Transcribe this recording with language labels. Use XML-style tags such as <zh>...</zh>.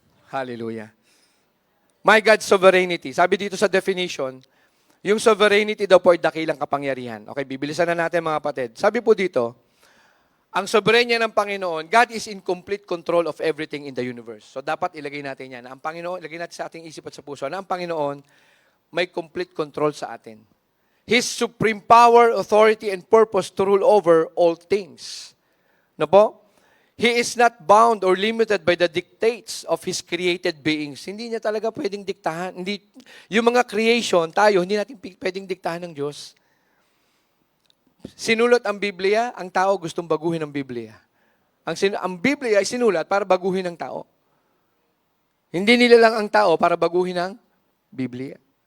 <tl>Hallelujah.</tl> <en>My God's sovereignty.</en> <tl>Sabi dito sa definition, yung sovereignty daw po ay dakilang kapangyarihan. Okay, bibilisan na natin mga kapatid. Sabi po dito, ang soberenya ng Panginoon,</tl> <en>God is in complete control of everything in the universe.</en> <tl>So dapat ilagay natin yan. Ang Panginoon, ilagay natin sa ating isip at sa puso na ang Panginoon may complete control sa atin.</tl> <en>His supreme power, authority, and purpose to rule over all things.</en> <tl>No po?</tl> <en>He is not bound or limited by the dictates of His created beings.</en> <tl>Hindi niya talaga pwedeng diktahan. Yung mga creation, tayo, hindi natin pwedeng diktahan ng Diyos. Sinulat ang Biblia, ang tao gustong baguhin ang Biblia. Ang Biblia ay sinulat para baguhin ang tao. Hindi nila lang ang tao para baguhin ang Biblia.</tl>